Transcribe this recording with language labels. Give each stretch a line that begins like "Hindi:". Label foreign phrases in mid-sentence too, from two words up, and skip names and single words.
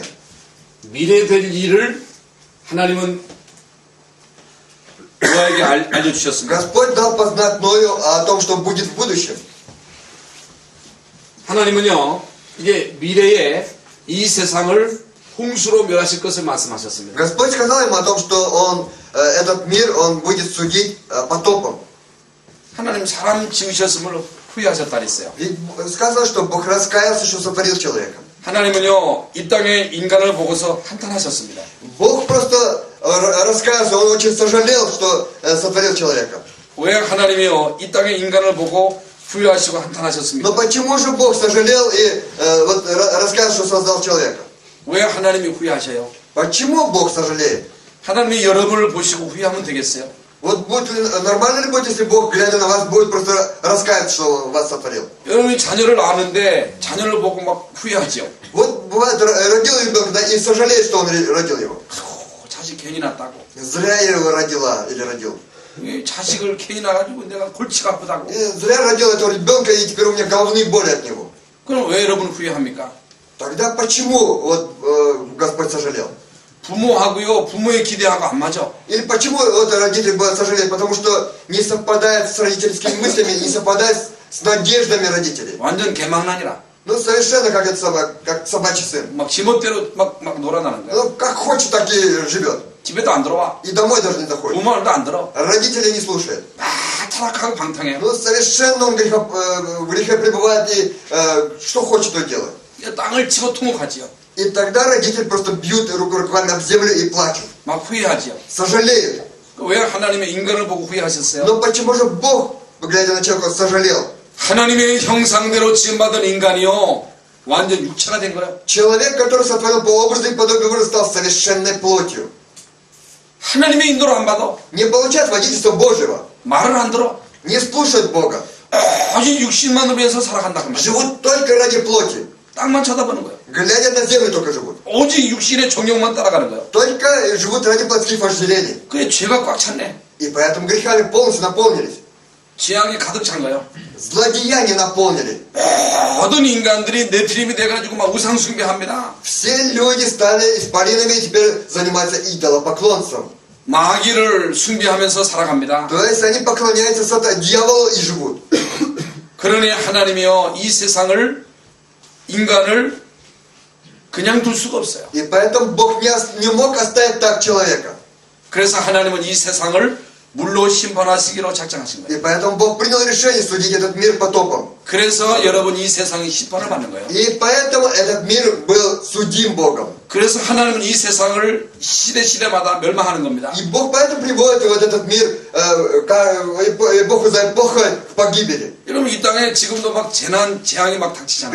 Korean: 미래 될 일을 하나님은 노아에게 알려주셨습니다.
Russian: Господь дал познать Ною о том, что будет в будущем.
Korean: 하나님은요 이게 미래에 이 세상을 홍수로 멸하실 것을 말씀하셨습니다.
Russian: Господь сказал ему о том, что он, этот мир он будет судить потопом.
Korean: 하나님 사람 지으셨음을 후회하셨다 그랬어요.
Russian: Ведь сказано, что Бог раскаялся, что сотворил человека.
Korean: 하나님은요 이 땅의 인간을 보고서 한탄하셨습니다.
Russian: Бог просто раскаялся, он очень сожалел, что сотворил человека.
Korean: 왜 하나님이요 이 땅의 인간을 보고 후회하시고 한탄하셨습니까?
Russian: Но почему же Бог сожалел и вот, раскаялся, что создал человека?
Korean: 왜 하나님이 후회하셔요?
Russian: Почему Бог сожалеет?
Korean: 하나님이 여러분을 보시고 후회하면 되겠어요?
Russian: Вот будет, нормально ли будет, если Бог, глядя на вас, будет просто раскаяться, что Он вас сотворил?
Korean: 여러분이 자녀를 아는데 자녀를 보고 막 후회하죠.
Russian: Вот бывает, родил ребенка, да, и сожалеет, что он родил его.
Korean: 자식 괜히 낳았다고.
Russian: Зря я его родила или родил.
Korean: 이 자식을 괜히 낳아가지고 내가 골치가 아프다고.
Russian: И зря родил этого ребенка, и теперь у меня головные боли от него.
Korean: 그럼 왜 여러분 후회합니까?
Russian: Тогда почему вот, Господь сожалел?
Korean: 부모하고요 부모의 기대하고 안 맞아.
Russian: Или почему вот, родители будут сожалеть? Потому что не совпадает с родительскими мыслями, не совпадает с надеждами родителей.
Korean: 완전 개망난이라.
Russian: Ну, совершенно как, как собачий сын.
Korean: 막 지멋대로 막 놀아나는 거야.
Russian: Ну, как хочет, так и живет.
Korean: 집에도 안 들어와.
Russian: И домой даже не заходит.
Korean: 부모 말도 안 들어.
Russian: Родителей не слушает.
Korean: 막 타락하고 방탕해.
Russian: Ну, совершенно он в грехе пребывает и что хочет, то делает.
Korean: 땅을 치고 통곡하지요.
Russian: И тогда родители просто бьют руками об землю и плачут.
Korean: 막 후회하지요.
Russian: Сожалеют.
Korean: 왜 하나님의 인간을 보고 후회하셨어요?
Russian: Но почему же Бог, глядя на человека, сожалел?
Korean: 하나님의 형상대로 지음받은 인간이요 완전 육체가 된 거예요.
Russian: Человек, который сотворен по образу и подобию Божьего, стал совершенной плотью.
Korean: 하나님의 인도를 안 받아.
Russian: Не получает водительства Божьего.
Korean: 말을 안 들어.
Russian: Не слушает Бога.
Korean: 오직 육신만을 위해서 살아간다 그 말이야.
Russian: Живут только ради плоти.
Korean: 땅만 쳐다보는 거예요.
Russian: Глядя на землю только живут.
Korean: 오직 육신의 정욕만 따라가는 거예요.
Russian: Только живут ради плотских вожделений.
Korean: 그게 죄가 꽉 찼네.
Russian: И поэтому грехами полностью наполнились.
Korean: 지향이 가득 찬 거예요.
Russian: Злодеяния наполнили.
Korean: 모든 인간들이 네피림이 돼가지고 막 우상 숭배합니다.
Russian: Все люди стали исполинами и теперь занимаются идолопоклонством.
Korean: 마귀를 숭배하면서 살아갑니다.
Russian: То есть они поклоняются дьяволу и живут.
Korean: 그러니 하나님이요 이 세상을 인간을 그냥 둘 수가 없어요.
Russian: И поэтому Бог не мог оставить так человека.
Korean: 그래서 하나님은 이 세상을 물로 심판하시기로 작정하신 거예요.
Russian: И поэтому Бог принял решение судить этот мир потопом.
Korean: 그래서 여러분 이 세상이 심판을 받는 거예요.
Russian: И поэтому этот мир был судим Богом.
Korean: 그래서 하나님은 이 세상을 시대마다 멸망하는 겁니다.
Russian: И Бог поэтому приводит вот этот мир, эпоху за эпохой к погибели.
Korean: 여러분 이 땅에 지금도 막 재앙이 막 닥치잖아요.